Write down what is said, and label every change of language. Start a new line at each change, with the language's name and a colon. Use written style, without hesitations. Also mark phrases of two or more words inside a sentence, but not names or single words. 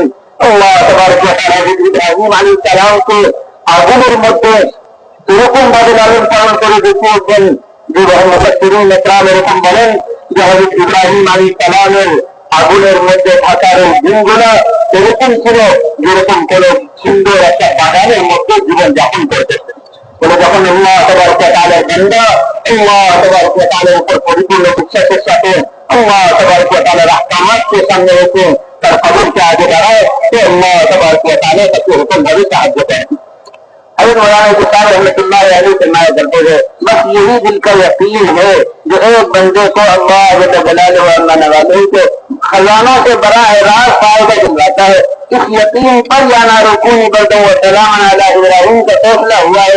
Arabic: الله تبارك وتعالى
Bangla: ইব্রাহিম আলাইহিস সালামকে আগুনের মধ্যে এরকম ভাবে লালন পালন করে দেখিয়েছেন যে মুফাসসিরিন ইকরাম এরকম বলেন যে হযরত ইব্রাহিম আলাইহিস সালামের আগুনের মধ্যে থাকার দিনগুলো এরকম ছিল যেরকম কোন সুন্দর একটা বাগানের মধ্যে জীবন যাপন করতেছে। বলে যখন
Arabic: الله تبارك وتعالى
Bangla: বান্দা
Arabic: الله تبارك وتعالى
Bangla: উপর পরিপূর্ণ বিশ্বাসের সাথে
Arabic: الله تبارك وتعالى
Bangla: আহকামাতকে সামনে রেখে তার কদমকে আগে বাড়ায়, তো
Arabic: الله تبارك وتعالى
Bangla: তাকে এরকম ভাবে সাহায্য করেন।
Urdu: حضرت مولانا بخار
Arabic: رحمۃ اللہ علیہ
Urdu: فرمایا کرتے ہیں بس یہی دل کا یقین ہے جو ایک بندے کو
Arabic: اللہ جل جلالہ و علا
Urdu: نوازے کے خزانوں سے براہ راست فائدہ دلواتا ہے، اس یقین پر
Arabic: یا نارکونی بردوں و سلام علی ابراہیم
Urdu: کا فیصلہ ہوا ہے۔